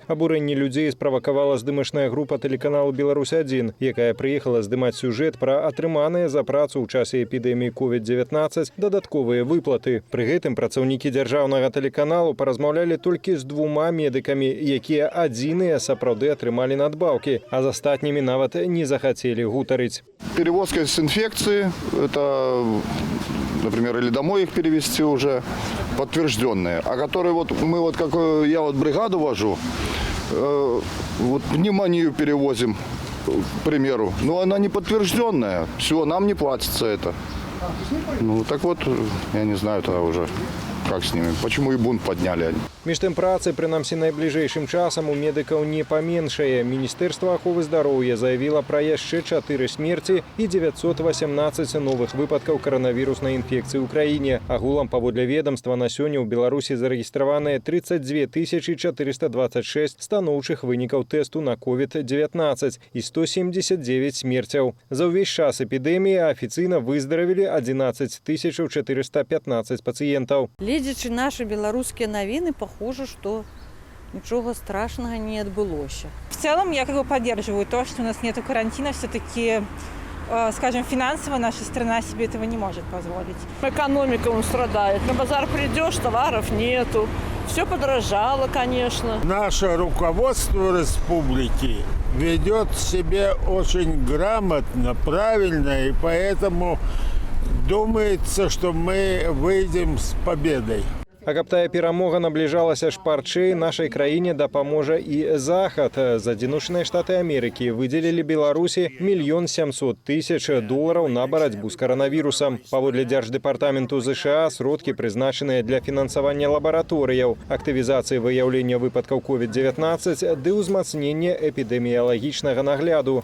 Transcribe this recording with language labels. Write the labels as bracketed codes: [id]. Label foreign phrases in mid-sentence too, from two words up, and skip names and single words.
[be] Абурэнне людзей справакавала здымачная група тэлеканалу «Беларусь-1», якая прыехала здымаць сюжэт пра атрыманыя за працу ў часе эпідэміі COVID-19 дадатковыя выплаты. Пры гэтым працаўнікі дзяржаўнага тэлеканалу паразмаўлялі толькі з 2 медыкамі, якія адзіныя сапраўды атрымалі надбаўкі, а з астатнімі нават не захацелі гутарыць. [ru] Перевозка с инфекции, это, например, или домой их перевезти уже подтвержденные, а которые мы как я бригаду вожу, пневмонию перевозим, к примеру, но она не подтвержденная, все, нам не платится это. Я не знаю, это уже как с ними, почему и бунт подняли. [be] Між тым працы, прынамсі найбліжэйшым часам, у медыкаў не паменшае. Міністэрства аховы здароўя заявіла пра яшчэ 4 смерці і 918 новых выпадкаў каранавіруснай інфекцыі ў краіне. Агулам, паводле ведомства, на сёння ў Беларусі зарэгістраваныя 32 426 станоўчых вынікаў тэсту на COVID-19 і 179 смерцяў. За ўвесь час эпідэміі афіцыйна выздаравілі 11 415 пацыентаў. Гледзячы наши беларускія навіны, [ru] похоже, что ничего страшного не отбылось. В целом я поддерживаю то, что у нас нет карантина. Все-таки, скажем, финансово наша страна себе этого не может позволить. Экономика страдает. На базар придешь, товаров нету. Все подорожало, конечно. Наше руководство республики ведет себя очень грамотно, правильно, и поэтому думается, что мы выйдем с победой. [be] А каб тая перамога набліжалася шпарчэй, нашай краіне дапаможа і Захад. Адзіночныя Штаты Амерыкі выдзелілі Беларусі $1 700 000 на барацьбу з каранавірусам. Паводле Дзярждэпартаменту ЗША сродкі прызначаныя для фінансавання лабараторыяў, актывізацыі выяўлення выпадкаў COVID-19 ды ўзмацнення эпідэміялагічнага нагляду.